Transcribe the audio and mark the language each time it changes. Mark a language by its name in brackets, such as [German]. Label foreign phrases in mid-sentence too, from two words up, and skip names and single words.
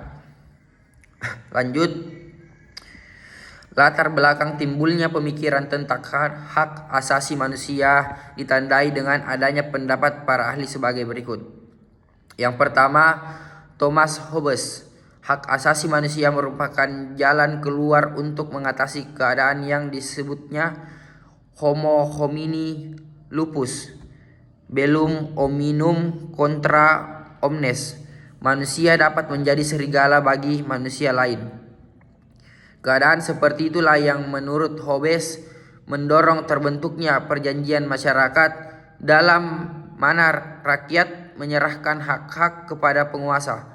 [Indonesian] Lanjut, latar belakang timbulnya pemikiran tentang hak asasi manusia ditandai dengan adanya pendapat para ahli sebagai berikut. Yang pertama, Thomas Hobbes. Hak asasi manusia merupakan jalan keluar untuk mengatasi keadaan yang disebutnya [Latin] homo homini lupus, bellum hominum contra omnes. [Indonesian] Manusia dapat menjadi serigala bagi manusia lain. Keadaan seperti itulah yang menurut Hobbes mendorong terbentuknya perjanjian masyarakat dalam mana rakyat menyerahkan hak-hak kepada penguasa.